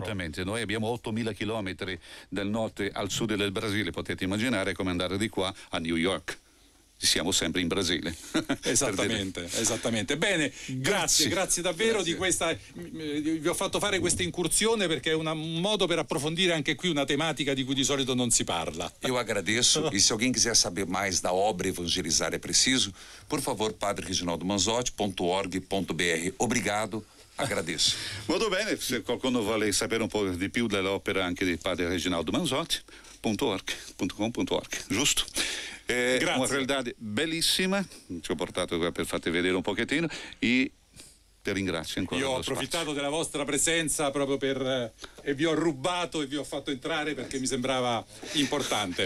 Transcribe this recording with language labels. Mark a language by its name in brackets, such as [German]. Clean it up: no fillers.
[Italian] Assolutamente, noi abbiamo 8.000 chilometri dal nord al sud del Brasile, potete immaginare come andare di qua a New York. Siamo sempre in Brasile. Esattamente. Bene, grazie davvero di questa. Vi ho fatto fare questa incursione perché è un modo per approfondire anche qui una tematica di cui di solito non si parla. [Portuguese] Eu agradeço, e se alguém quiser saber mais da obra Evangelizar é Preciso, por favor, padrereginaldomanzotti.org.br. Obrigado. Agradeço. [Italian] Molto bene, se qualcuno vuole sapere un po' di più dell'opera anche di padre Reginaldo Manzotti.org.com.org, giusto? Grazie. Una realtà bellissima, ci ho portato qua per farti vedere un pochettino e ti ringrazio ancora. Io ho approfittato della vostra presenza proprio e vi ho rubato e vi ho fatto entrare perché mi sembrava importante.